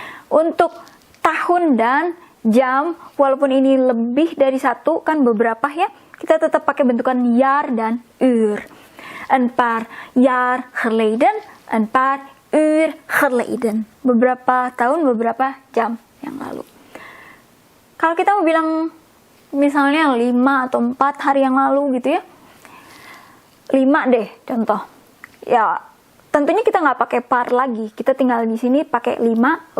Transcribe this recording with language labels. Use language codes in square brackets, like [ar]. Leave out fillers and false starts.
[id] Untuk tahun dan jam, walaupun ini lebih dari satu, kan beberapa ya, kita tetap pakai bentukan jaar dan uur. [nl] Een paar jaar geleden, een paar uur geleden. [id] Beberapa tahun, beberapa jam yang lalu. Kalau kita mau bilang misalnya 5 atau 4 hari yang lalu gitu ya, 5 deh contoh. Ya tentunya kita nggak pakai par lagi, kita tinggal di sini pakai 5.